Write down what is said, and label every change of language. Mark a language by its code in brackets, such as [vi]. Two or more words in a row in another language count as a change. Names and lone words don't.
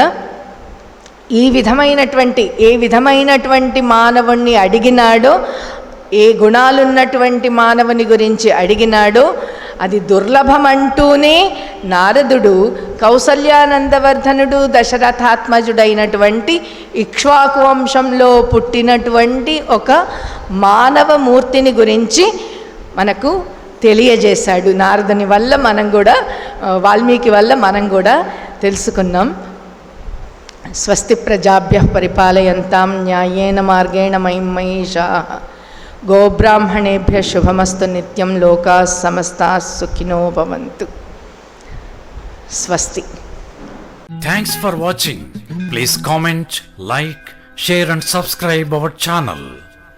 [te] ఏ విధమైనటువంటి మానవుణ్ణి అడిగినాడో, ఏ గుణాలున్నటువంటి మానవుని గురించి అడిగినాడో అది దుర్లభమంటూనే నారదుడు కౌసల్యానందవర్ధనుడు దశరథాత్మజుడైనటువంటి ఇక్ష్వాకు వంశంలో పుట్టినటువంటి ఒక మానవ మూర్తిని గురించి మనకు తెలియజేశాడు. నారదుని వల్ల మనం కూడా, వాల్మీకి వల్ల మనం కూడా తెలుసుకున్నాం. [sa] స్వస్తి ప్రజాభ్యః పరిపాలయంతాం న్యాయేన మార్గేణ మహిం మహీషాః. గోబ్రాహ్మణేభ్యః శుభమస్తు నిత్యం. లోకాః సమస్తాః సుఖినో భవంతు. స్వస్తి. [en] Thanks for watching. Please comment, like, share and subscribe our channel.